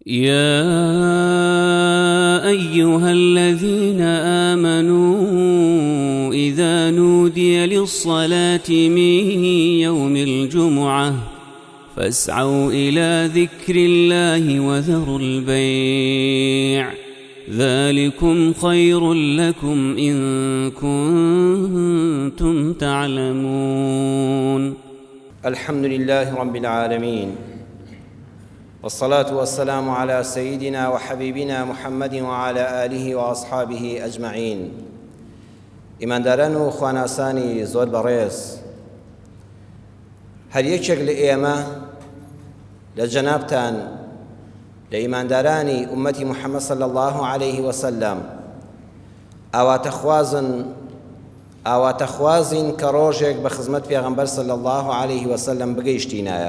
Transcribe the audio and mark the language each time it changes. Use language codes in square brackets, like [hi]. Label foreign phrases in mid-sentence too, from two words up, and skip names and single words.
[ar] يا أيها الذين آمنوا إذا نودي للصلاة من يوم الجمعة فاسعوا إلى ذكر الله وذروا البيع ذلكم خير لكم إن كنتم تعلمون. الحمد لله رب العالمين، والصلاة والسلام على سيدنا وحبيبنا محمد وعلى آله وأصحابه أجمعين. [ckb] ئیمانداران و خواناسانی زۆر بەڕێز، هەر یەکێک لە ئێمە لە جەنابتان لە ئیماندارانی ئومەتی محەممەد [ar] صلی الله عليه وسلم [ckb] ئاواتەخوازین کە ڕۆژێک بە خزمەت پێغەمبەر [ar] صلی الله عليه وسلم [ckb] بگەیشتینایە.